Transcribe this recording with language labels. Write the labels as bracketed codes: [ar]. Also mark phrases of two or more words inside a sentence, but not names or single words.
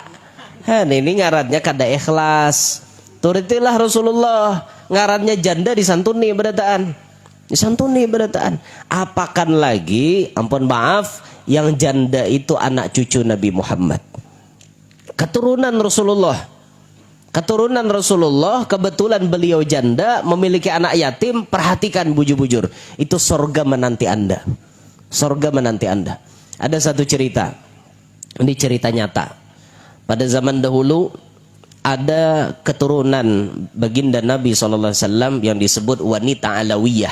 [bjn] Ini ngarannya kada ikhlas. Turitilah Rasulullah ngarannya janda disantuni berataan. Disantuni berataan. [id] Apakan lagi, ampun maaf, yang janda itu anak cucu Nabi Muhammad. Keturunan Rasulullah. Keturunan Rasulullah, kebetulan beliau janda, memiliki anak yatim, perhatikan bujur-bujur. Itu sorga menanti Anda. Sorga menanti Anda. Ada satu cerita. Ini cerita nyata. Pada zaman dahulu, ada keturunan baginda Nabi SAW yang disebut wanita Alawiyah.